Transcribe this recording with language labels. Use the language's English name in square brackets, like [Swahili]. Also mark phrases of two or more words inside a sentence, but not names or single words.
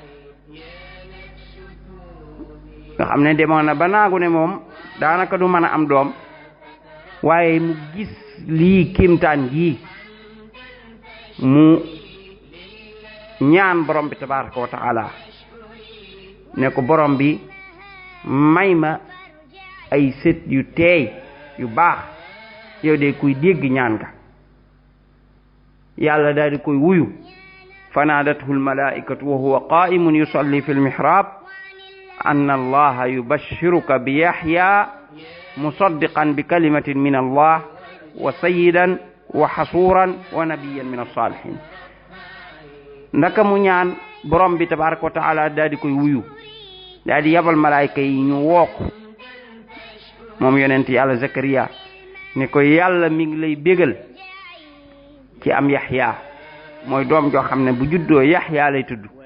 [Wolof] nga xam ne demoon na ba naagu ne moom daanaka du mën a am doom waaye mu gis lii kimtaan gii mu ñaan borom bi [Arabic] تبارك وتعالى [Wolof] ne ko borom bi may ma ay sët yu teey yu baax yow de kuy dégg ñaan nga yàlla daal di koy wuyu [Arabic] فنادته الملائكة وهو قائم يصلي في المحراب أن الله يبشرك بيحيى مصدقا بكلمة من الله وسيدا وحصورا ونبيا من الصالحين [Wolof] ndaka mu ñaan borom bi [Arabic] تبارك وتعالى [Wolof] daal di koy wuyu daal di yabal malaayka yi ñu wook moom yonent yàlla zakariya ne ko yàlla mi ngi lay bégal ci am yaxya mooy doom joo xam ne bu juddoo yaxya lay tudd